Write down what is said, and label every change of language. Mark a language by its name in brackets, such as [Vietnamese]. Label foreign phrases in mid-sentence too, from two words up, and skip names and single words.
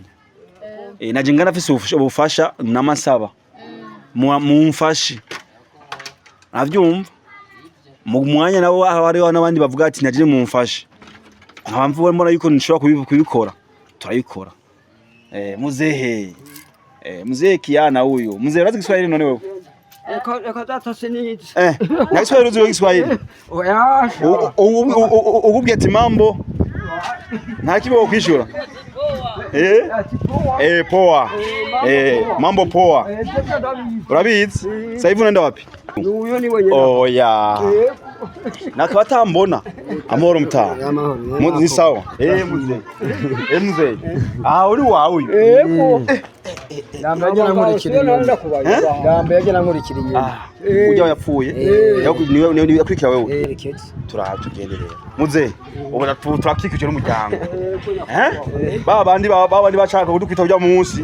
[Rundi] Naje nganafise ubufasha namasaba mumfashe, avyumva mu mwanya nabo hariho n'abandi bavuga ati naje mumfashe, nkabamvuwe mbona yuko nshobora kubikora, turabikora. Muzehe Kiana [Swahili] huyu mzee [Rundi] urazi Kiswahili none wewe? Eka data sinizi. Na Kiswahili uzi Kiswahili? Oya. Ukubwiye ati mambo nta kibo kwishura. [Swahili] Poa. Mambo poa. Urabizi? Sasa hivi unaenda wapi? Huyo ni wenye. [Rundi] Oya. Nakabatambona. Amahoro Mutama. Amahoro. [Swahili] Ni sawa. Mzee. Mzee. [Rundi] Uri wawe uyu. Ndambe yagera nkurikira inyuma. Ujya yapfuye. Niwe akurikira wewe. Turahagenderera. Mzee, ubona turakikije n'umuryango. Babandi bashaka kudukwita ujya munsi.